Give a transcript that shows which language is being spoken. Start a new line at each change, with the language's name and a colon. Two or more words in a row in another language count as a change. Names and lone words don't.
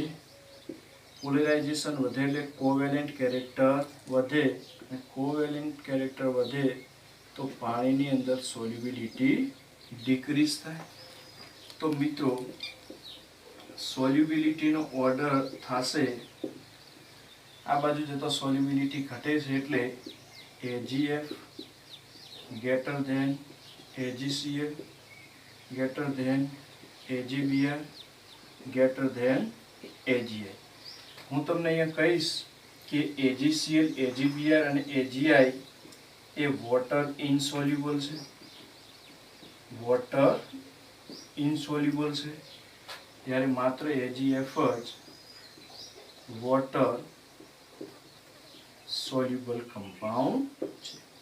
Gujarati: પોલેરાઇઝેશન વધે એટલે
English: covalent character
Gujarati: વધે, અને
English: covalent character
Gujarati: વધે તો પાણીની અંદર
English: solubility decrease
Gujarati: થાય. તો મિત્રો સોલ્યુબિલિટીનો ઓર્ડર થશે, આ બાજુ જતો સોલ્યુબિલિટી ઘટે છે એટલે
English: AgF greater than AgCl greater than AgBr greater than AgI.
Gujarati: હું તમને અહીંયા કહીશ કે AgCl, AgBr અને AgI એ
English: water insoluble
Gujarati: છે.
English: water insoluble
Gujarati: છે, ત્યારે માત્ર AgF જ
English: water soluble compound
Gujarati: છે.